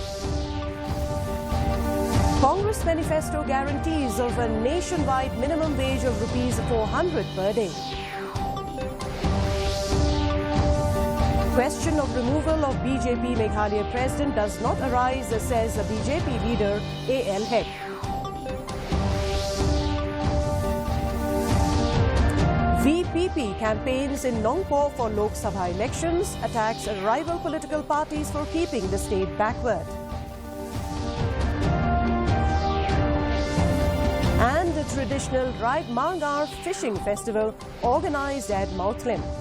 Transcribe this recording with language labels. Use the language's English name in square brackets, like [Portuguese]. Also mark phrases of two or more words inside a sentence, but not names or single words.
[English] Congress manifesto guarantees of a nationwide minimum wage of ₹400 per day. Question of removal of BJP Meghalaya president does not arise, says the BJP leader A.L. Hek. VPP campaigns in Nongpo for Lok Sabha elections, attacks rival political parties for keeping the state backward. And the traditional Raid Marngar fishing festival organized at Mautlim.